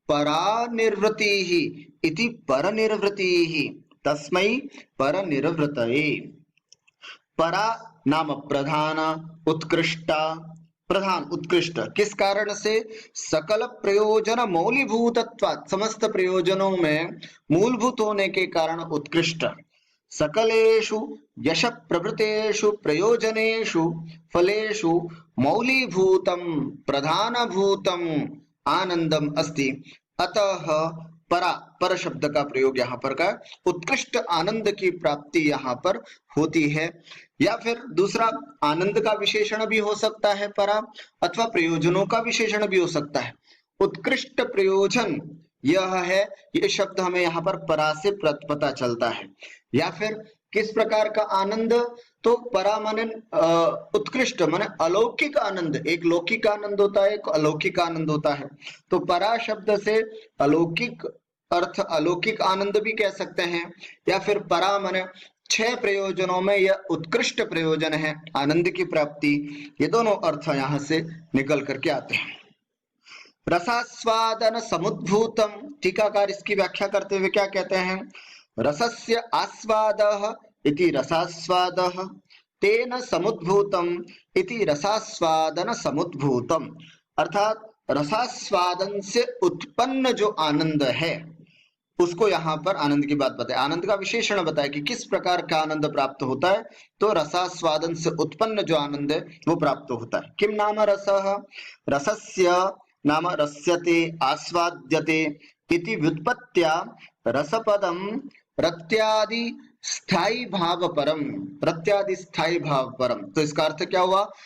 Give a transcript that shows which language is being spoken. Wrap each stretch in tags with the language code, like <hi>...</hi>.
<sa>परा निर्वृति ही इति पर निर्वृति ही तस्मै पर निर्वृतये।</sa> <hi>परा नाम प्रधान, उत्कृष्टा, प्रधान उत्कृष्ट किस कारण से?</hi> <sa>सकल प्रयोजन मौलीभूतत्वात्,</sa> <hi>समस्त प्रयोजनों में मूलभूत होने के कारण उत्कृष्ट।</hi> <sa>सकलेषु यश प्रभृतेषु प्रयोजनेषु फलेषु मौलीभूतं प्रधानभूतं आनंदम अस्ति।</sa> <hi>अतः परा, पर शब्द का प्रयोग यहाँ पर का उत्कृष्ट आनंद की प्राप्ति यहाँ पर होती है। या फिर दूसरा आनंद का विशेषण भी हो सकता है परा, अथवा प्रयोजनों का विशेषण भी हो सकता है। उत्कृष्ट प्रयोजन यह है, ये शब्द हमें यहाँ पर परा से पता चलता है। या फिर किस प्रकार का आनंद? तो परा माने उत्कृष्ट माने अलौकिक आनंद। एक लौकिक आनंद होता है, एक अलौकिक आनंद होता है। तो परा शब्द से अलौकिक अर्थ अलौकिक आनंद भी कह सकते हैं। या फिर परा माने 6 प्रयोजनों में यह उत्कृष्ट प्रयोजन है, आनंद की प्राप्ति। ये दोनों अर्थ यहाँ से निकल करके आते हैं। रसास्वादन समुद्भूतम, टीकाकार इसकी व्याख्या करते हुए क्या कहते हैं?</hi> <sa>रसस्य आस्वादः इति रसास्वादः, तेन समुद्भूतम इति रसास्वादन समुद्भूतम।</sa> <hi>अर्थात रसास्वादन से उत्पन्न जो आनंद है उसको यहाँ पर आनंद की बात बताए, आनंद का विशेषण बताए कि किस प्रकार का आनंद प्राप्त होता है। तो रसास्वादन से उत्पन्न जो आनंद है वो प्राप्त होता है।</hi> <sa>किम नाम रसः? रसस्य नाम रस्यते आस्वाद्यते इति व्युत्पत्त्या रसपदम प्रत्यादि स्थायी भाव परम, प्रत्यादि स्थायी भाव परम।</sa> <hi>तो इसका अर्थ क्या हुआ?</hi>